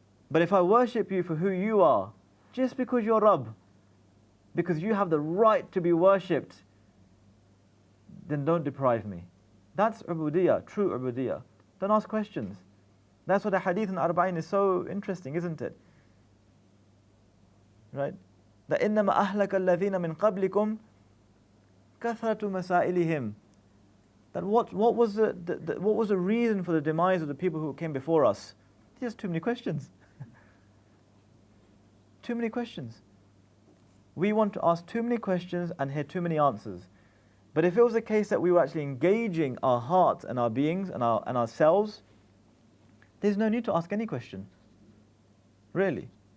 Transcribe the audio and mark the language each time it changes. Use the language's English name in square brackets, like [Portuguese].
[English] But if I worship you for who you are, just because you're Rabb, because you have the right to be worshipped, then don't deprive me. That's ubudiyah, true ubudiyah. Don't ask questions. That's what the hadith in Arba'in is so interesting, isn't it? Right? That [Arabic] إِنَّمَا أَهْلَكَ الَّذِينَ مِنْ قَبْلِكُمْ كَثْرَةُ مَسَائِلِهِمْ. [English] That what was the reason for the demise of the people who came before us? Just too many questions. Too many questions. We want to ask too many questions and hear too many answers. But if it was the case that we were actually engaging our hearts and our beings and ourselves, there's no need to ask any question. Really.